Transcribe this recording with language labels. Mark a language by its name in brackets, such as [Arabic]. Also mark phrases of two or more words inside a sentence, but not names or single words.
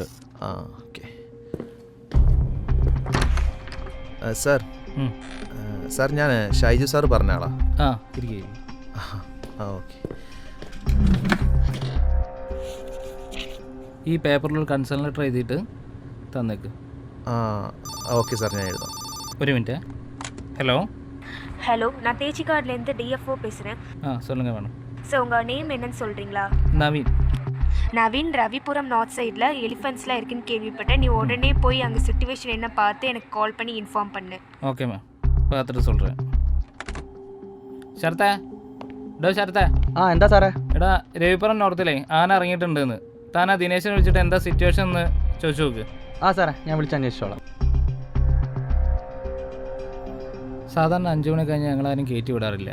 [Malayalam] ഓക്കെ സാർ. സാർ ഞാൻ ഷൈജു സാർ പറഞ്ഞ ആളാ. ഇരിക്കും. ഓക്കെ. ഈ പേപ്പറിൽ [English] concern letter [Malayalam] എഴുതിയിട്ട് തന്നേക്ക്. [Tamil] ஓகே சார், நான் எழுதும். ஒரு மினிட். ஹலோ, நான் தேச்சிக்காட்லேருந்து டிஎஃப்ஓ பேசுகிறேன். சொல்லுங்கள் மேடம். சார், உங்கள் நேம் என்னன்னு சொல்கிறீங்களா? நவீன். நவீன், ரவிபுரம் நார்த் சைடில் எலிஃபென்ட்ஸ்லாம் இருக்குன்னு கேள்விப்பட்டேன். நீ உடனே போய் அங்கே சிச்சுவேஷன் என்ன பார்த்து எனக்கு கால் பண்ணி இன்ஃபார்ம் பண்ணு. ஓகே மேம், பார்த்துட்டு சொல்கிறேன். [Malayalam] ശരത്തേ, ശരത്തേ. എന്താ സാറേ? എടാ, രവിപുരം നോർത്തിലേ ആന ഇറങ്ങിയിട്ടുണ്ടെന്ന്. താൻ ആ ദിനേശിനെ വിളിച്ചിട്ട് എന്താ സിറ്റുവേഷൻ എന്ന് ചോദിച്ചു നോക്ക്. സാറേ, ഞാൻ വിളിച്ചന്വേഷിച്ചോളാം. സാധാരണ 5 മണി കഴിഞ്ഞാൽ ഞങ്ങളാരും കയറ്റി വിടാറില്ല.